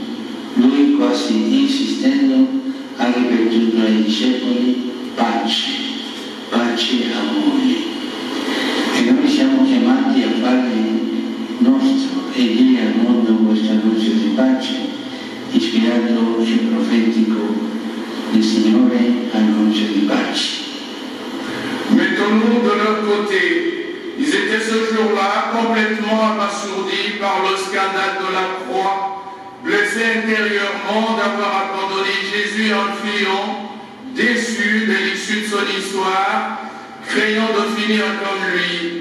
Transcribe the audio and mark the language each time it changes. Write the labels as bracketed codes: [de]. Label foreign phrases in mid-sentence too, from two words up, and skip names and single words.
[it] Lui, quasi insistendo, ha ripetuto ai discepoli: pace, pace a voi. E noi siamo chiamati a fare nostro e dire al mondo questo annuncio di pace, ispirato e profetico. Il Signore annuncio di pace. [fr] Mettons-nous de leur côté. Ils étaient ce jour-là complètement abasourdis par le scandale de la croix, blessés intérieurement d'avoir abandonné Jésus en fuyant, déçus de l'issue de son histoire, craignant de finir comme lui.